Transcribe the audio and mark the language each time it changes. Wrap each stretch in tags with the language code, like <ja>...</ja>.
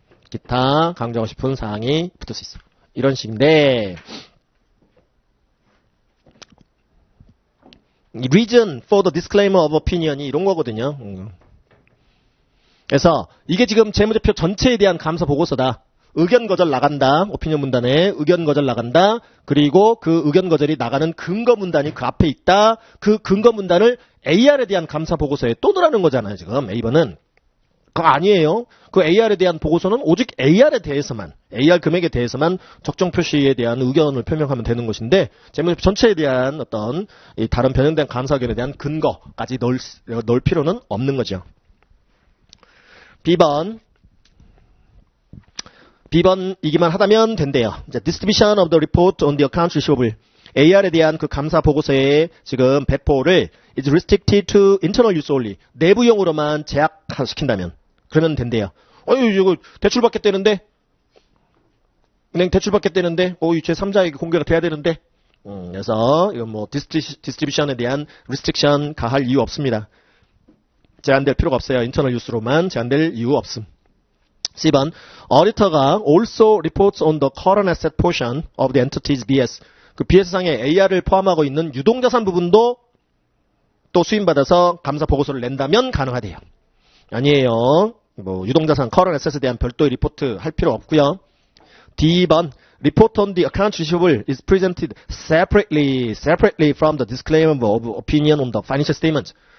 <ko>기타 강조하고 싶은 사항이 붙을 수 있어요. 이런 식인데</ko> <en>Reason for the disclaimer of opinion이</en> <ko>이런 거거든요. 그래서 이게 지금 재무제표 전체에 대한 감사 보고서다. 의견 거절 나간다. 오피니언 문단에 의견 거절 나간다. 그리고 그 의견 거절이 나가는 근거 문단이 그 앞에 있다. 그 근거 문단을 AR에 대한 감사 보고서에 또 넣으라는 거잖아요. 지금 A번은. 그거 아니에요. 그 AR에 대한 보고서는 오직 AR에 대해서만, AR 금액에 대해서만 적정 표시에 대한 의견을 표명하면 되는 것인데 재무제표 전체에 대한 어떤 다른 변형된 감사 의견에 대한 근거까지 넣을 필요는 없는 거죠. B번이기만 하다면 된대요.</ko> <en>이제 distribution of the report on the accounts receivable.</en> <ko>AR에 대한 그 감사 보고서의 지금 배포를</ko> <en>is restricted to internal use only.</en> <ko>내부용으로만 제약시킨다면 그러면 된대요. 이거 대출 받겠다는데 은행 대출 받겠다는데 제 3자에게 공개가 돼야 되는데 그래서 이건 디스트리뷰션에 대한 restriction 가할 이유 없습니다. 제한될 필요가 없어요. 인터널 유스로만 제한될 이유 없음.</ko> <en>C번, auditor가 also reports on the current asset portion of the entity's BS.</en> <ko>그 BS상에 AR을 포함하고 있는 유동자산 부분도 또 수임받아서 감사 보고서를 낸다면 가능하대요. 아니에요. 뭐 유동자산 current assets에 대한 별도의 리포트 할 필요 없고요.</ko> <en>D번 report on the account receivable is presented separately from the disclaimer of opinion on the financial statement.</en>